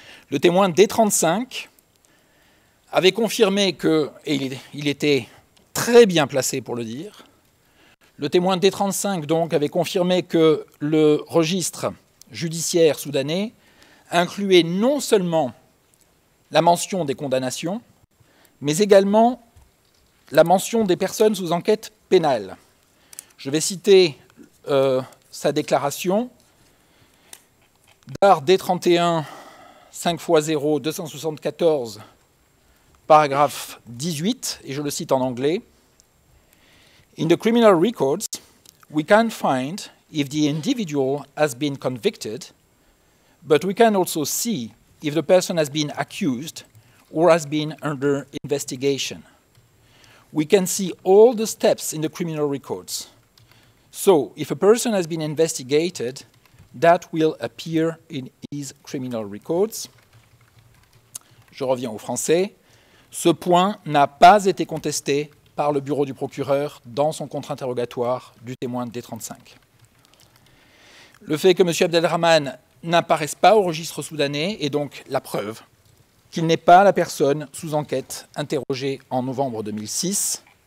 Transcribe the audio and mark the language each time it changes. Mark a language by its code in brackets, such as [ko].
[fr] Le témoin D35 avait confirmé que, et il était très bien placé pour le dire, le témoin D35 donc avait confirmé que le registre judiciaire soudanais incluait non seulement la mention des condamnations, mais également la mention des personnes sous enquête pénale. Je vais citer sa déclaration. DAR D31 5x0 274, paragraphe 18, et je le cite en anglais. [en] In the criminal records, we can find if the individual has been convicted, but we can also see if the person has been accused or has been under investigation. We can see all the steps in the criminal records. So, if a person has been investigated, that will appear in his criminal records. [fr] Je reviens au français. Ce point n'a pas été contesté par le bureau du procureur dans son contre-interrogatoire du témoin D35. Le fait que M. Abdelrahman n'apparaisse pas au registre soudanais est donc la preuve qu'il n'est pas la personne sous enquête interrogée en novembre 2006.